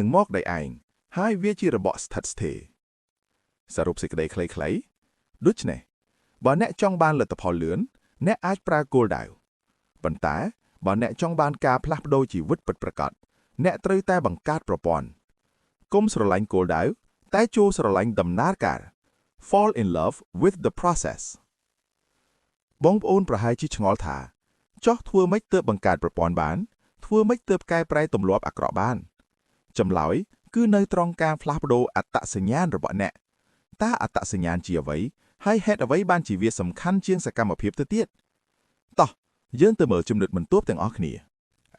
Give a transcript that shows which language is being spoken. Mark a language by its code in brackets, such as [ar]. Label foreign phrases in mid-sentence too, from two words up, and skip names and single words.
[km] មកដោយឯងហើយវាជារបបស្ថិតស្ថេរសរុបសេចក្តីខ្លីៗដូច្នេះបើអ្នកចង់បានលទ្ធផលលឿន អ្នកអាចប្រើគោលដៅប៉ុន្តែបើអ្នកចង់បានការផ្លាស់ប្ដូរជីវិតពិតប្រាកដអ្នកត្រូវតែបង្កើតប្រព័ន្ធកុំស្រឡាញ់គោលដៅតែចូលស្រឡាញ់ដំណើរការ [en] Fall in love with the process [km] បងប្អូនប្រហែលជាឆ្ងល់ថាចោះធ្វើម៉េចទើបបង្កើតប្រព័ន្ធបានធ្វើម៉េចទើបកែប្រែទម្លាប់អាក្រក់បានចម្លើយគឺនៅត្រង់ការផ្លាស់ប្ដូរ អត្តសញ្ញាណរបស់អ្នកតើអត្តសញ្ញាណជាអ្វីហើយហេតុអ្វីបានជាវាសំខាន់ជាងសកម្មភាពទៅទៀតតោះយើងទៅមើលចំណុចបន្ទាប់ទាំងអស់គ្នាឥ